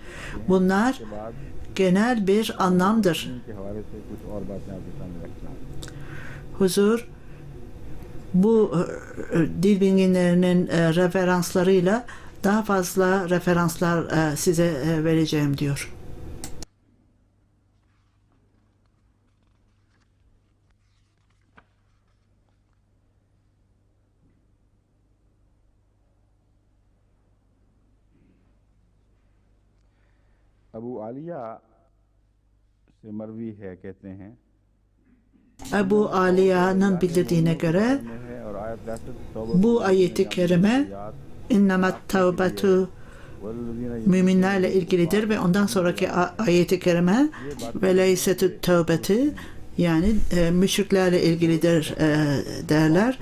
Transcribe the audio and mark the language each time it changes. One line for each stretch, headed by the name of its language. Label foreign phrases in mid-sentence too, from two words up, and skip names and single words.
Turkish: Bunlar genel bir anlamdır. Huzur bu dil bilginlerinin referanslarıyla daha fazla referanslar size vereceğim diyor.
Urdu: ابو عالیہ سے مروی ہے کہتے ہیں
Turkish: Ebu Aliya'nın bildirdiğine göre bu ayet-i kerime
Arabic: إنما التوبة
Turkish: müminlerle ilgilidir ve ondan sonraki ayet-i kerime
Arabic: وليست التوبة
Turkish: yani müşriklerle ilgilidir derler.